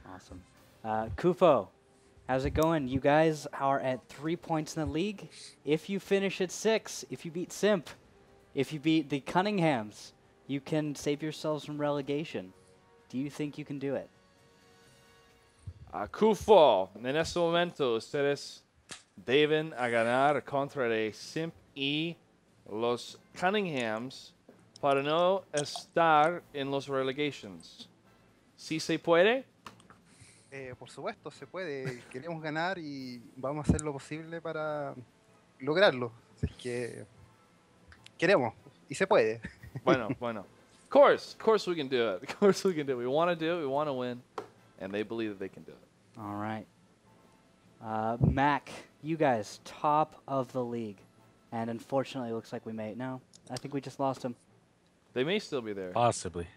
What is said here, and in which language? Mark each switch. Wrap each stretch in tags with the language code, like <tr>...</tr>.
<en>Awesome. Kufo, how's it going? You guys are at 3 points in the league. If you finish at 6, if you beat SIMP, if you beat the Cunninghams, you can save yourselves from relegation. Do you think you can do it?</en> <es>Kufo, en este momento ustedes deben a ganar contra el SIMP y los Cunninghams para no estar en los relegations. ¿Sí se puede? Por supuesto, se puede. Queremos ganar y vamos a hacer lo posible para lograrlo. Así es que queremos y se puede. Bueno.</es> <en>Of course we can do it. Of course we can do it. We want to do it. We want to win. And they believe that they can do it. All right. Mac, you guys, top of the league. And unfortunately, it looks like we may. No, I think we just lost him. They may still be there. Possibly.</en>